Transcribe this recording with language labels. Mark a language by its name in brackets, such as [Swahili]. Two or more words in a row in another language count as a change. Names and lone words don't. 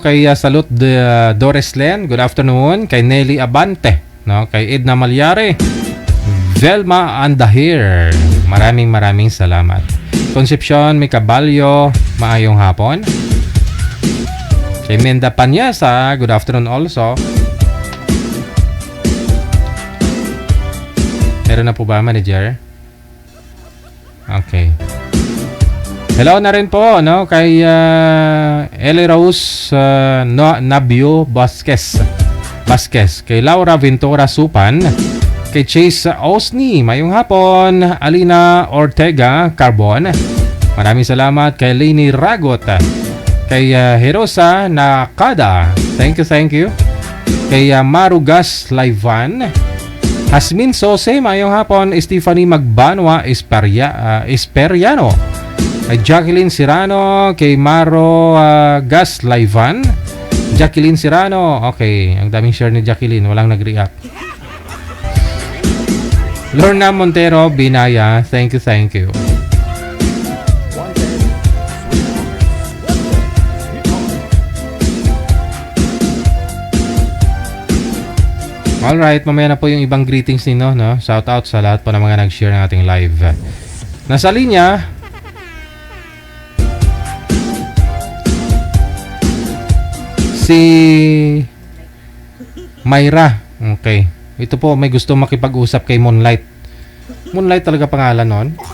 [Filipino] Kay Salud Doreslen, [English] good afternoon. [Filipino] Kay Nelly Abante, no? Kay Edna Malyare, Velma Andahir, maraming salamat. [Hiligaynon] Concepcion Micabalyo, maayong hapon. [Filipino] Kay Menda Panyasa, [English] good afternoon also. [Filipino] Meron na po ba, manager? Okay. Hello na rin po, no, kay Eli Rose Nabio Vasquez, kay Laura Ventura Supan, kay Chase Osni, [Hiligaynon] mayong hapon. [Filipino] Alina Ortega Carbon, maraming salamat. Kay Leni Ragot, kay Herosa Nakada, [English] thank you. [Filipino] Kay Marugas Laivan, Hasmin Sose, [Hiligaynon] mayong hapon. [Filipino] Stephanie Magbanwa Esperiano, kay Jacqueline Sirano, kay Maro Gas Laivan. Jacqueline Sirano, okay. Ang daming share ni Jacqueline, walang nag-react. Lorna Montero Binaya, [English] thank you. [Filipino] Alright, mamaya na po yung ibang greetings nino, no? Shout out sa lahat po ng mga nag-share ng ating live. Nasa linya si Myra. Okay. Ito po, may gusto makipag-usap kay Moonlight. Moonlight talaga pangalan nun.